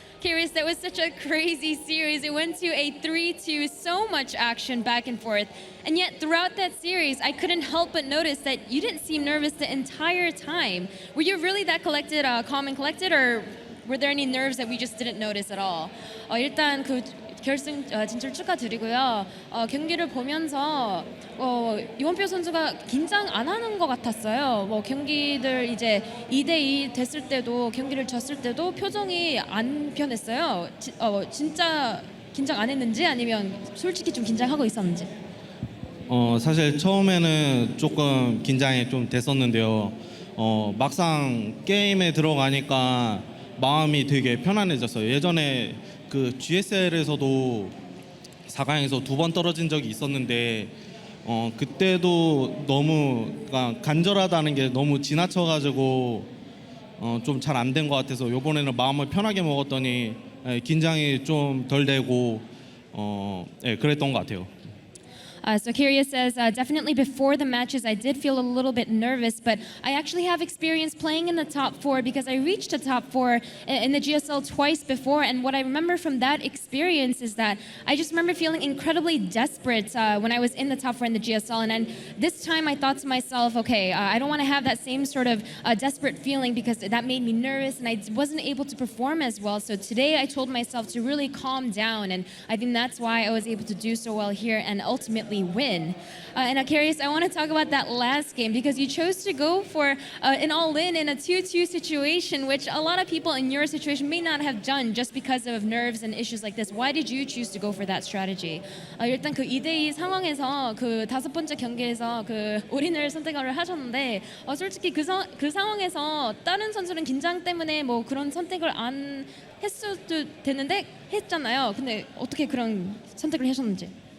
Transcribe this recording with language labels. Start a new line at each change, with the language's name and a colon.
English: Curious, that was such a crazy series. It went to a 3-2, so much action back and forth. And yet throughout that series, I couldn't help but notice that you didn't seem nervous the entire time. Were you really that collected, calm and collected, or were there any nerves that we just didn't notice at all?
Korean: 일단 그 결승 진출 축하드리고요. 경기를 보면서 이원표 선수가 긴장 안 하는 것 같았어요. 경기들 이제 2대2 됐을 때도 경기를 졌을 때도 표정이 안 변했어요. 진짜 긴장 안 했는지 아니면 솔직히 좀 긴장하고 있었는지. 사실 처음에는 조금 긴장이 좀 됐었는데요. 막상 게임에 들어가니까 마음이 되게 편안해졌어요. 예전에 그 GSL에서도 4강에서 2번 떨어진 적이 있었는데 그때도 너무 간절하다는 게 너무 지나쳐가지고 좀 잘 안 된 것 같아서 이번에는 마음을 편하게 먹었더니 긴장이 좀 덜 되고 그랬던 것 같아요.
English: So Curious says, definitely before the matches, I did feel a little bit nervous, but I actually have experience playing in the top 4 because I reached the top 4 in the GSL twice before. And what I remember from that experience is that I just remember feeling incredibly desperate when I was in the top 4 in the GSL. And then this time I thought to myself, okay, I don't want to have that same sort of desperate feeling because that made me nervous and I wasn't able to perform as well. So today I told myself to really calm down. And I think that's why I was able to do so well here and ultimately win. And Curious, I want to talk about that last game because you chose to go for an all-in in a 2-2 situation, which a lot of people in your situation may not have done just because of nerves and issues like this. Why did you choose to go for that strategy?
Korean: 일단 그 2대2 상황에서 그 5번째 경기에서 그 올인을 선택을 하셨는데 솔직히 그 상황에서 다른 선수는 긴장 때문에 뭐 그런 선택을 안 했어도 됐는데 했잖아요. 근데 어떻게 그런 선택을 하셨는지?